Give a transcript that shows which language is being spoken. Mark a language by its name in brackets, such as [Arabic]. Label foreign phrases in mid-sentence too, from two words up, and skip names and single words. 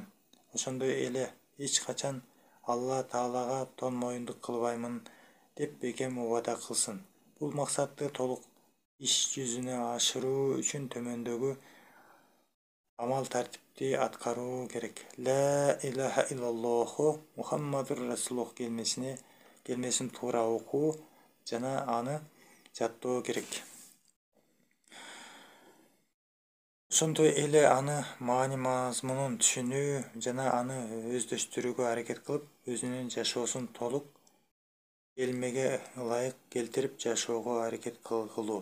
[Kyrgyz] Ошондой эле эч качан Алла Таалага тон моюндук кылбаймын деп бекем убада кылсын. Бул максатты толук иш жүзүнө ашыруу үчүн төмөндөгү амал тартипти аткаруу керек. [Arabic] لا إله إلا الله محمد رسول الله [Kyrgyz] келмесин туура окуу жана аны жаттоо керек. Ошондой эле аны маани мазмунун түшүнүү жана аны өздөштүрүүгө аракет кылып, өзүнүн жашоосун толук келмеге ылайык келтирип жашоого аракет кылуу.